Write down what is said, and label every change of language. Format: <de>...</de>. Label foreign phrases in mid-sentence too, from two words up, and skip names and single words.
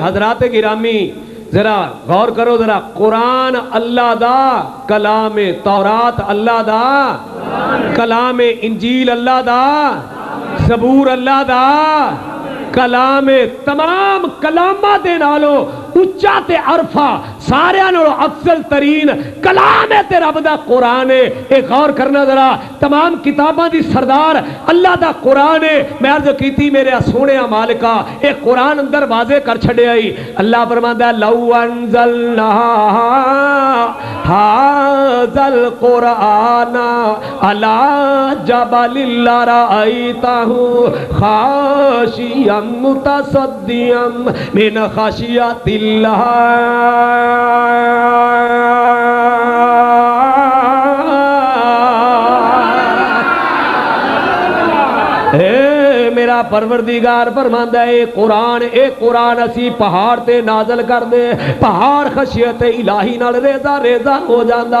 <pa>ਹਜ਼ਰਾਤ ਗਿਰਾਮੀ ਜ਼ਰਾ ਗ਼ੌਰ ਕਰੋ ਜ਼ਰਾ, ਕੁਰਾਨ ਅੱਲਾਹ ਦਾ ਕਲਾਮ, ਤੌਰਾਤ ਅੱਲਾਹ ਦਾ ਕਲਾਮ, ਇੰਜੀਲ ਅੱਲਾਹ ਦਾ, ਜ਼ਬੂਰ ਅੱਲਾਹ ਦਾ ਕਲਾਮ, ਤਮਾਮ ਕਲਾਮਾਂ ਦੇ ਨਾਲੋਂ ਉੱਚਾ ਤੇ ਅਰਫ਼ਾ ਸਾਰਿਆਂ ਨਾਲੋਂ ਅਫ਼ਜ਼ਲ ਤਰੀਨ ਕਲਾਮ ਹੈ ਤੇ ਰੱਬ ਦਾ ਕੁਰਾਨ ਹੈ। ਏ ਗ਼ੌਰ ਕਰਨਾ ਜ਼ਰਾ, ਤਮਾਮ ਕਿਤਾਬਾਂ ਦੀ ਸਰਦਾਰ ਅੱਲਾਹ ਦਾ ਕੁਰਾਨ ਹੈ। ਮੈਂ ਅਰਜ਼ ਕੀਤੀ ਮੇਰੇ ਸੋਹਣੇ ਮਾਲਕਾ ਏ ਕੁਰਾਨ ਅੰਦਰ ਵਾਜ਼ੇ ਕਰ ਛੱਡਿਆ ਈ। ਅੱਲਾਹ ਫ਼ਰਮਾਂਦਾ</pa> <ar>لو أنزلنا هذا القرآن على جبل لرأيته خاشعا متصدعا من خشية الله.</ar> <pa>ਮੇਰਾ ਪਰਵਰਦਿਗਾਰ ਫ਼ਰਮਾਂਦਾ ਹੈ ਏ ਕੁਰਾਨ ਅਸੀਂ ਪਹਾੜ ਤੇ ਨਾਜ਼ਿਲ ਕਰ ਦੇਈਏ, ਪਹਾੜ ਖ਼ਸ਼ੀਅਤ ਇਲਾਹੀ ਨਾਲ ਰੇਜ਼ਾ ਰੇਜ਼ਾ ਹੋ ਜਾਂਦਾ।</pa>